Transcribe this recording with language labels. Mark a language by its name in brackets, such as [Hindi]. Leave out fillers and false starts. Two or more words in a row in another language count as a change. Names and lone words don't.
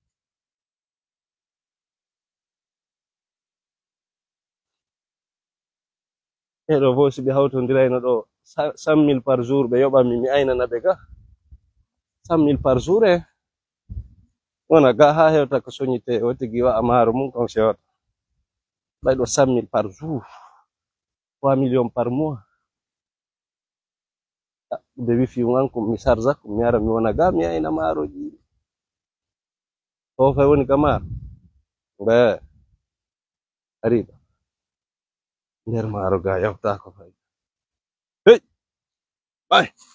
[Fula] eɗo fo si ɓe hawtodirayno ɗo 100 000 [French] par jour [Fula] ɓe yoɓanmi mi aynana ɓe ga 100 000 [French] par jour [Fula] e wona ga ha hewta ko soñite o tigi wa'a maaro mum kon sewata ɓay ɗo 100 000 [French] par jour [Fula] 3 [French] millions par mois [Fula] ɓe wifi an ko mi sarza ko mi ara mi wona ga mi ayna maaroji o fay woni ka maaro ɓe ariɗo nder maaro ga yawtako fay hey bay